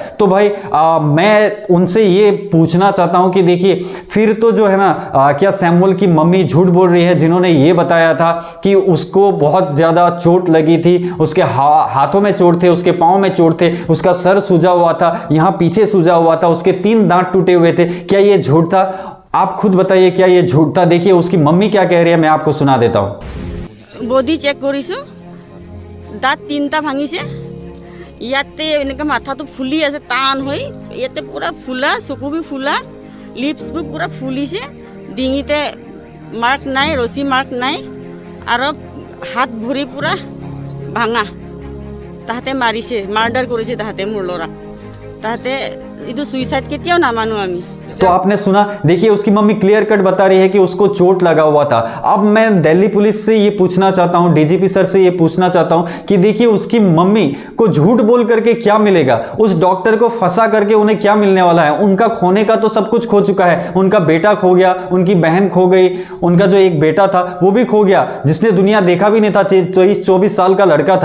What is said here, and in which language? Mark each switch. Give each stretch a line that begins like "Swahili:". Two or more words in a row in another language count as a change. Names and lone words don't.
Hindi: तो भाई मैं उनसे ये पूछना चाहता हूं कि देखिए फिर तो जो है ना, क्या सैमुअल की मम्मी झूठ बोल रही है, जिन्होंने ये बताया था कि उसको बहुत ज्यादा चोट लगी थी, उसके हाथों में चोट थे, उसके पांव में चोट थे, उसका सर सूजा हुआ था, यहां पीछे सूजा हुआ था, उसके 3 दांत टूटे हुए थे। क्या ये झूठ था? आप खुद बताइए, क्या ये झूठ था? देखिए उसकी मम्मी क्या कह रही है, मैं आपको सुना देता हूं।
English: body check
Assamese: करिसो, दांत 3টা ভাঙিছে, ইয়াতে এনেকা মাথাটো ফুলি আছে, টান হৈ ইয়াতে পুরা ফুলা, চকু বি ফুলা, লিপস বি পুরা ফুলিছে, ডিঙিতে মার্ক নাই, রশি মার্ক নাই, আর হাত ভৰি পুরা ভাঙা। তাহাতে মাৰিছে, মাৰ্ডাৰ কৰিছে তাহাতে মোৰ ল'ৰা। তাহাতে এইটো সুইসাইড কেতিয়াও নামানো আমি।
Hindi: तो आपने सुना, देखिए उसकी मम्मी
English: clear cut
Hindi: बता रही है कि उसको चोट लगा हुआ था। अब मैं दिल्ली पुलिस से ये पूछना चाहता हूं, डीजीपी सर से ये पूछना चाहता हूं कि देखिए उसकी मम्मी को झूठ बोल करके क्या मिलेगा, उस डॉक्टर को फंसा करके उन्हें क्या मिलने वाला है? उनका खोने का तो सब कुछ खो चुका है। उनका बेटा खो गया, उनकी बहन खो गई, उनका जो एक बेटा था वो भी खो गया, जिसने दुनिया देखा भी नहीं था, 24 साल का लड़का था।